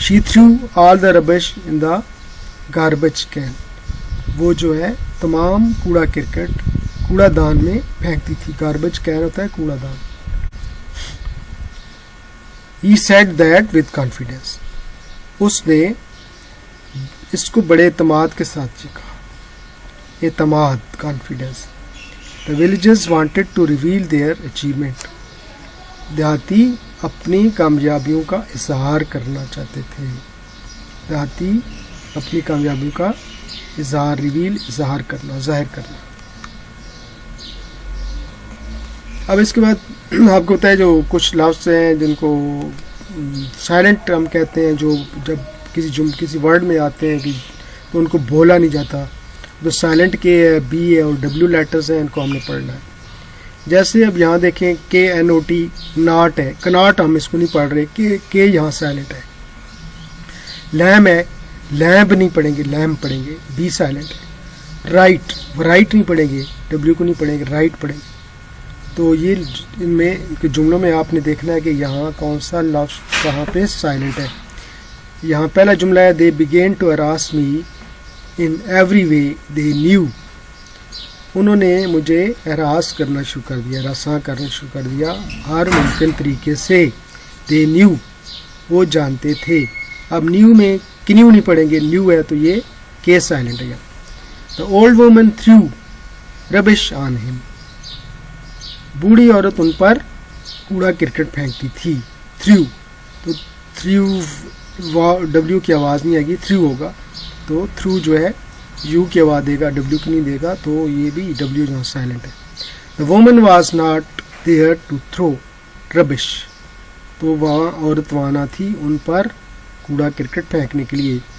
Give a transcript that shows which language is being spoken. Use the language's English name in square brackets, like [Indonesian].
[English] she threw all the rubbish in the garbage can, [Urdu] وہ جو ہے تمام کوڑا کرکٹ کوڑا دان میں پھینکتی تھی. گاربیج کین ہوتا ہے کوڑا دان. [English] He said that with confidence, [Urdu] اس نے اس کو بڑے اعتماد کے ساتھ کہا. اعتماد, confidence. [English] The villagers wanted to reveal their achievement. [Urdu] دیہاتی اپنی کامیابیوں کا اظہار کرنا چاہتے تھے. دیہاتی اپنی کامیابیوں کا اظہار, ریویل, اظہار کرنا, ظاہر کرنا. اب اس کے بعد آپ کو بتائے جو کچھ لفظ ہیں جن کو سائلنٹ ہم کہتے ہیں, جو جب کسی ورڈ میں آتے ہیں کہ تو ان کو بولا نہیں جاتا, تو سائلنٹ کے ہے, بی ہے اور ڈبلیو لیٹرز ہیں, ان کو ہم نے پڑھنا ہے. جیسے اب یہاں دیکھیں KNOT, ناٹ ہے, کناٹ ہم اس کو نہیں پڑھ رہے, کہ یہاں سائلنٹ ہے. لیم ہے, لیمب نہیں پڑھیں گے, لیمب پڑھیں گے, بی سائلنٹ ہے. رائٹ, رائٹ نہیں پڑھیں گے, ڈبلیو کو نہیں پڑھیں گے, رائٹ پڑھیں گے. تو یہ ان میں جملوں میں آپ نے دیکھنا ہے کہ یہاں کون سا لفظ کہاں پہ سائلنٹ ہے. یہاں پہلا جملہ ہے, [English] they began to harass me in every way they knew. [Urdu] انہوں نے مجھے ہراس کرنا شروع کر دیا, ہراساں کرنا شروع کر دیا ہر ممکن طریقے سے. [English] they knew, [Urdu] وہ جانتے تھے. اب نیو میں کنیو نہیں پڑھیں گے, نیو ہے تو یہ کے سائلنٹ ہے. [English] the old woman threw rubbish on him. [Urdu] بوڑھی عورت ان پر کوڑا کرکٹ پھینکتی تھی. تھریو, تو تھریو ڈبلیو کی آواز نہیں آئے گی, تھریو ہوگا. تو تھرو جو ہے یو کی آواز دے گا, ڈبلیو کی نہیں دے گا, تو یہ بھی ڈبلیو جو سائلنٹ ہے. [English] the woman was not there to throw rubbish, [Urdu] تو وہاں عورت وہاں نہ تھی ان پر کوڑا کرکٹ پھینکنے کے لیے.